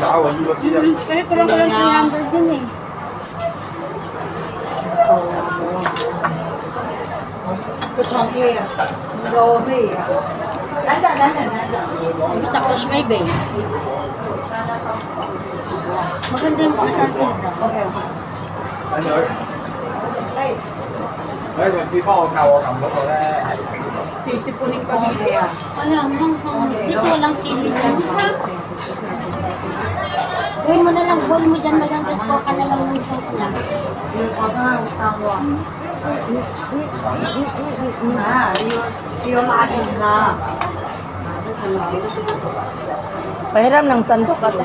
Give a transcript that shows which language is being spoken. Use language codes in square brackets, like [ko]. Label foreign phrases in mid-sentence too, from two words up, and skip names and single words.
[tl] Kasi kulang-kulang 300 yun eh. Sa Cosme Bay. Maganda yung pagkakas. Okay. [yue] 上次幫我教我撳嗰個咧， [tl] Sisipunin kami. Alam, dito walang sili dyan. Gawin mo na lang, boil mo dyan, madam, tapos po ka na lang ng sauce lang. Pahiram ng sandok ako.